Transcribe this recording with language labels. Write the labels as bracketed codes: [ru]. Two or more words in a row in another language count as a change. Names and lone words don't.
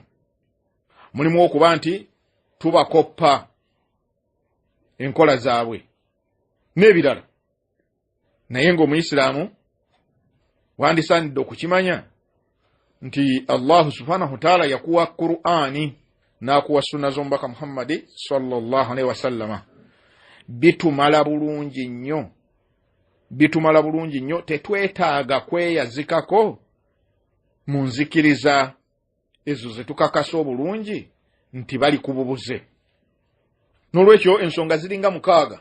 [lg] Mulimu okuba nti tubakoppa enkola zaabwe n'ebirala. Naye ng'Omuyisiraamu wandisaanidde okukimanya nti [ar] الله سبحانه وتعالى [lg] yakuwa Qur'ani n'akuwa sunna z'omubaka Muhammad [ar] صلى الله عليه وسلم. [lg] Bitumala bulungi nnyo. Bitumala bulungi nnyo. Tetwetaaga kweyazikako mu nzikiriza ezo ze tukakasa obulungi nti bali ku bubuze. N'olwekyo ensonga ziringa mukaaga.